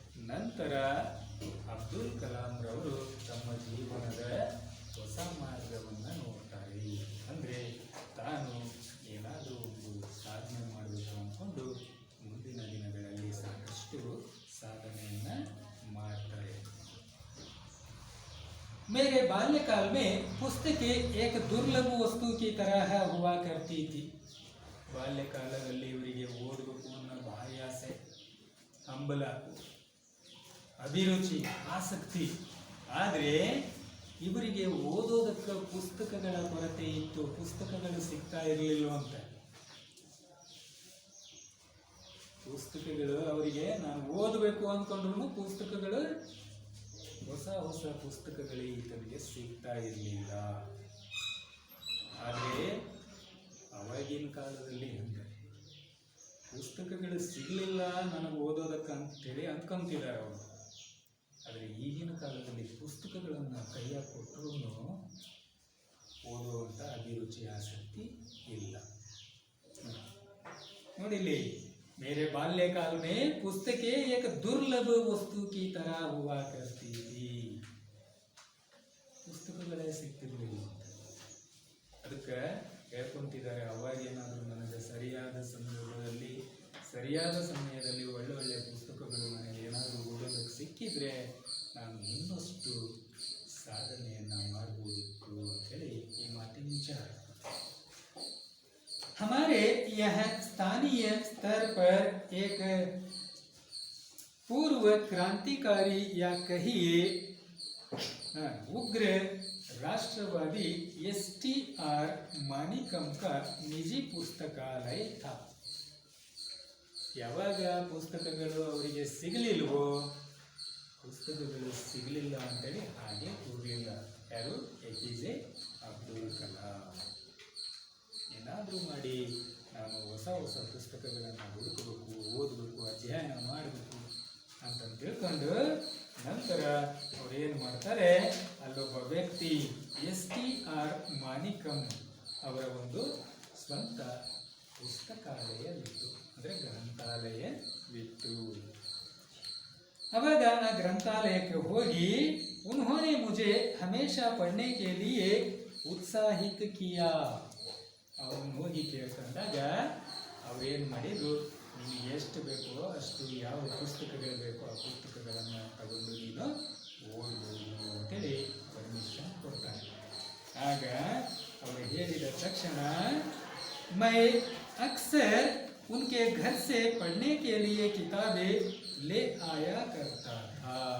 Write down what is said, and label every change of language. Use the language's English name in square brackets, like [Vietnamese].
[Kannada] ನಂತರ ಅಬ್ದುಲ್ ಕಲಾಂ ರವರು ತಮ್ಮ ಜೀವನದ ಹೊಸ ಮಾರ್ಗವನ್ನು ನೋಡ್ತಾರೆ. ಅಂದರೆ ತಾನು ಏನಾದರೂ ಒಂದು ಸಾಧನೆ ಮಾಡಬೇಕು ಅಂದ್ಕೊಂಡು ಮುಂದಿನ ದಿನಗಳಲ್ಲಿ ಸಾಕಷ್ಟು ಸಾಧನೆಯನ್ನು ಮಾಡ್ತಾರೆ. [Hindi] मेरे बाल्यकाल में पुस्तकें एक दुर्लभ वस्तु की तरह हुआ करती थी. [Kannada] ಬಾಲ್ಯಕಾಲದಲ್ಲಿ ಇವರಿಗೆ ಓದಬೇಕು ಅನ್ನೋ ಭಾರಿ ಆಸೆ, ಹಂಬಲ, ಅಭಿರುಚಿ, ಆಸಕ್ತಿ. ಆದರೆ ಇವರಿಗೆ ಓದೋದಕ್ಕೆ ಪುಸ್ತಕಗಳ ಕೊರತೆ ಇತ್ತು, ಪುಸ್ತಕಗಳು ಸಿಗ್ತಾ ಇರಲಿಲ್ಲವಂತ. ಪುಸ್ತಕಗಳು ಅವರಿಗೆ, ನಾನು ಓದಬೇಕು ಅಂದ್ಕೊಂಡ್ರು ಪುಸ್ತಕಗಳು, ಹೊಸ ಹೊಸ ಪುಸ್ತಕಗಳೇ ಈತನಿಗೆ ಸಿಗ್ತಾ ಇರಲಿಲ್ಲ. ಆದರೆ ಅವಾಗಿನ ಕಾಲದಲ್ಲಿ ಹಂಗೆ ಪುಸ್ತಕಗಳು ಸಿಗಲಿಲ್ಲ ನನಗೆ ಓದೋದಕ್ಕೆ ಅಂತೇಳಿ ಅಂದ್ಕೊಂತಿದ್ದಾರೆ ಅವರು. ಆದರೆ ಈಗಿನ ಕಾಲದಲ್ಲಿ ಪುಸ್ತಕಗಳನ್ನು ಕೈಯಾಗ ಕೊಟ್ಟರೂ ಓದುವಂಥ ಅಭಿರುಚಿ, ಆಸಕ್ತಿ ಇಲ್ಲ. ನೋಡಿಲ್ಲಿ, [Hindi] मेरे बाल्यकाल में पुस्तकें एक दुर्लभ वस्तु की तरह हुआ करती थी. [Kannada] ಪುಸ್ತಕಗಳೇ ಸಿಗ್ತಿರ್ಲಿಲ್ಲ. ಅದಕ್ಕೆ ಹೇಳ್ಕೊಂತಿದ್ದಾರೆ, ಅವಾಗೇನಾದರೂ ನನಗೆ ಸರಿಯಾದ ಸಮಯದಲ್ಲಿ ಒಳ್ಳೊಳ್ಳೆ ಪುಸ್ತಕಗಳು ನನಗೆ ಏನಾದರೂ ಓದೋದಕ್ಕೆ ಸಿಕ್ಕಿದ್ರೆ ನಾನು ಇನ್ನಷ್ಟು ಸಾಧನೆಯನ್ನು ಮಾಡ್ಬೋದಿತ್ತು ಅಂತೇಳಿ ಈ ಮಾತಿನ ವಿಚಾರ. [Hindi] हमारे यहाँ स्थानीय स्तर पर एक पूर्व क्रांतिकारी या कहिए उग्र राष्ट्रवादी STR मानिकम का निजी पुस्तकालय था. [Kannada] ಯಾವಾಗ ಪುಸ್ತಕಗಳು ಅವರಿಗೆ ಸಿಗಲಿಲ್ವೋ, ಪುಸ್ತಕಗಳು ಸಿಗಲಿಲ್ಲ ಅಂತೇಳಿ ಹಾಗೆ ಕೂರಲಿಲ್ಲ. ಯಾರು? APJ ಅಬ್ದುಲ್ ಕಲಾಂ. ಏನಾದರೂ ಮಾಡಿ ನಾನು ಹೊಸ ಹೊಸ ಪುಸ್ತಕಗಳನ್ನು ಹುಡುಕಬೇಕು, ಓದಬೇಕು, ಅಧ್ಯಯನ ಮಾಡಬೇಕು ಅಂತ ತಿಳ್ಕೊಂಡು ನಂತರ ಅವ್ರು ಏನು ಮಾಡ್ತಾರೆ, ಅಲ್ಲೊಬ್ಬ ವ್ಯಕ್ತಿ STR ಮಾನಿಕಂ ಅವರ ಒಂದು ಸ್ವಂತ ಪುಸ್ತಕಾಲಯವಿತ್ತು, ಅಂದರೆ ಗ್ರಂಥಾಲಯವಿತ್ತು. ಅವಾಗ ಆ ಗ್ರಂಥಾಲಯಕ್ಕೆ ಹೋಗಿ [Hindi] उन्होंने मुझे हमेशा पढ़ने के लिए उत्साहित किया. [Kannada] ಅವ್ರನ್ನ ಹೋಗಿ ಕೇಳ್ಕೊಂಡಾಗ ಅವ್ರೇನು ಮಾಡಿದ್ರು, ನಿಮಗೆ ಎಷ್ಟು ಬೇಕೋ ಅಷ್ಟು, ಯಾವ ಪುಸ್ತಕಗಳು ಬೇಕೋ ಆ ಪುಸ್ತಕಗಳನ್ನು ತಗೊಂಡು ನೀನು ಓದ್ಬೋದು ಅಂತೇಳಿ ಪರ್ಮಿಷನ್ ಕೊಡ್ತಾನೆ. ಆಗ ಅವರು ಹೇಳಿದ ತಕ್ಷಣ, [Hindi] ಮೈ ಅಕ್ಸರ್ ಉನ್ಕೆ ಘರ್ ಸೆ ಪढ़ने के लिए किताबें ले आया करता था.